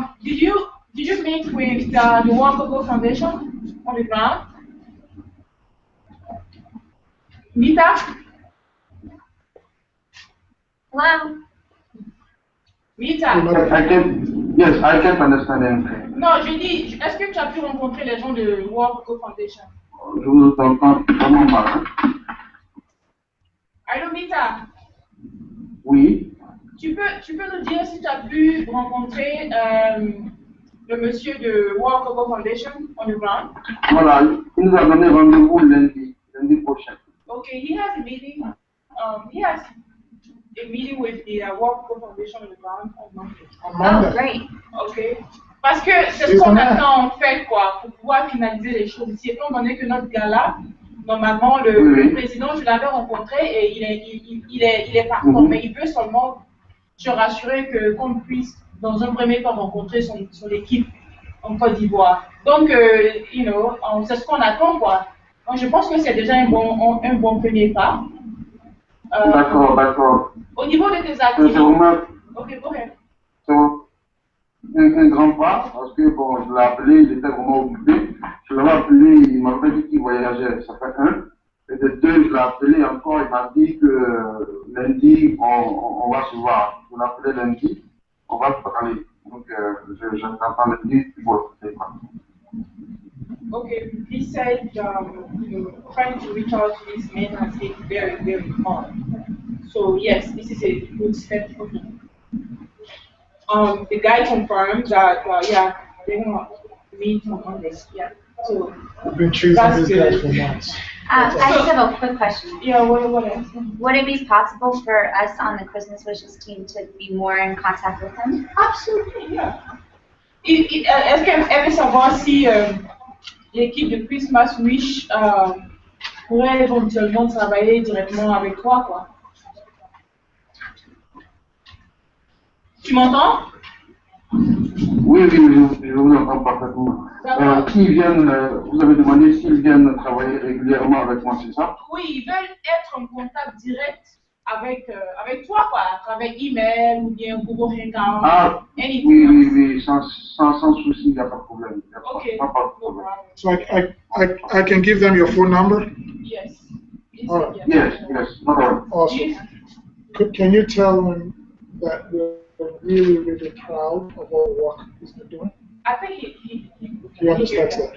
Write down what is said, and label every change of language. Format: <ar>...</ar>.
<en>did you meet with the World Cocoa Foundation on the ground? Mita? Hello? Mita? Yes, I can't understand anything.</en> <fr>Non, je dis, est-ce que tu as pu rencontrer les gens de World Cocoa Foundation? Je vous entends vraiment mal. Allô, Mita? Oui. Tu peux nous dire si tu as pu rencontrer le monsieur de World Cocoa Foundation</fr> <en>on the ground?</en> <fr>Voilà, il nous a donné rendez-vous lundi prochain.</fr> <en>Okay, he has a meeting. He has a meeting with the World Cocoa Foundation on the ground on Monday. Oh, great. Okay.</en> <fr>Parce que c'est ce qu'on attend en fait, quoi, pour pouvoir finaliser les choses ici. Étant donné que notre gars-là, normalement, le président, je l'avais rencontré et il est partant, mais il veut seulement se rassurer que qu'on puisse, dans un premier temps, rencontrer son équipe en Côte d'Ivoire. Donc, c'est ce qu'on attend, quoi. Donc, je pense que c'est déjà un bon premier pas. D'accord. Au niveau de tes activités.</fr> <en>Ok, go ahead.</en> <fr>Un grand pas, parce que bon, je l'ai appelé, il était vraiment occupé. Je l'avais appelé, il m'a dit qu'il voyageait, ça fait un. Et de deux, je l'ai appelé encore, il m'a dit que lundi, on va se voir. Je l'ai appelé lundi, on va se parler. Donc, j'attends lundi pour le faire.</fr> <en>Okay, he said, trying to reach out to this man has been very, very hard. So yes, this is a good step for him. The guy confirmed that, they want to meet on Monday. Yeah, so I've been choosing this guy for months. I just have a quick question. Yeah, what else? Would it be possible for us on the Christmas Wishes team to be more in contact with him? Absolutely, yeah.</en> <fr>Est-ce qu'elle veut savoir si l'équipe de Christmas Wish pourrait éventuellement travailler directement avec toi, quoi? Tu m'entends? Oui, je vous entends parfaitement. Vous avez demandé s'ils viennent travailler régulièrement avec moi, c'est ça? Oui, ils veulent être en contact direct avec toi, quoi, à travers email ou bien Google Hangout. Ah, oui, sans souci, il n'y a pas de problème. Okay. Pas de problème.</fr> <en>So I can give them your phone number? Yes. All right. Yes, no problem. Awesome. Can you tell them that we're really, really proud of all the work he's been doing? I think He understands that.</en>